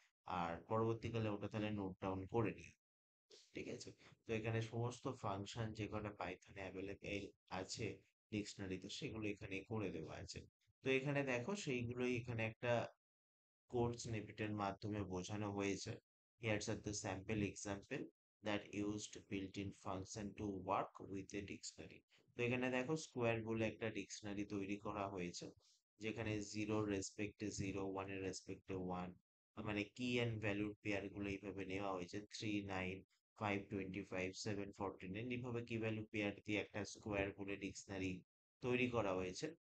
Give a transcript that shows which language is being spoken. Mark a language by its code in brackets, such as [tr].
[bn] আর পরবর্তীকালে ওটা তাহলে নোট ডাউন করে নিও, ঠিক আছে? তো এখানে সমস্ত ফাংশন যে কটা পাইথনে অ্যাভেলেবেল আছে ডিকশনারিতে, সেগুলো এখানে করে দেওয়া আছে। তো এখানে দেখো সেইগুলোই এখানে একটা কোড স্নিপেটের মাধ্যমে বোঝানো হয়েছে। [en] Here's are the sample example that used built-in function to work with a dictionary। [bn] তো এখানে দেখো স্কোয়ার বলে একটা ডিকশনারি তৈরি করা হয়েছে, যেখানে জিরোর রেসপেক্টে জিরো, ওয়ানের রেসপেক্টে ওয়ান, মানে কি অ্যান্ড ভ্যালুর পেয়ার গুলো এইভাবে নেওয়া হয়েছে, 3, 9, 5, 25, 7, 49, এইভাবে কি ভ্যালু পেয়ার দিয়ে একটা স্কোয়ার বলে ডিকশনারি তৈরি করা হয়েছে।